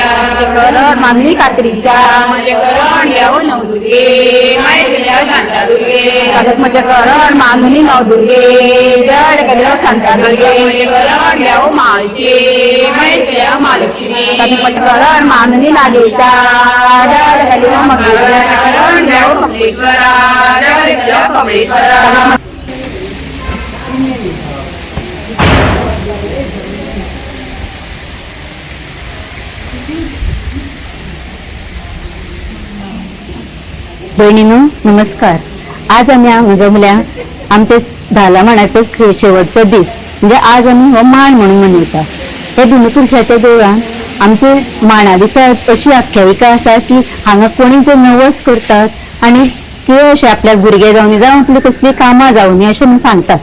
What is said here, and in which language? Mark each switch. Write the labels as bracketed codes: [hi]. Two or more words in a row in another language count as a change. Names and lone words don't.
[kok] करण मागणी कात्रीच्या म्हणजे करण देव नवदुर्गे माय तुझ्या शांतादुर्गे अजब म्हणजे करण मागणी नवदुर्गे जड कलिया शांतादुर्गे म्हणजे करण देव माळशी माय तुझ्या महालक्ष्मी अजब म्हणजे करण मागणी नागेशा जड कलिया मगेश्वरा करण देव कमलेश्वरा जड कलिया कमलेश्वरा. बहिणीनो नमस्कार. आज आम्ही हांगा जमल्या आमचे धाला मांडाचो शेवटचो दीस म्हणजे आज आम्ही हो मांड म्हणून मनयता. हे भुवनेश्वरीच्या देवळान आमचे मांडा दिसा अशी आख्यायिका आसा की हांगा कोणी जे नवस करतात आनी कितें अशें आपल्याक भुरगे जावन जावं आपली कसली कामां जावनी अशें म्हूण सांगतात.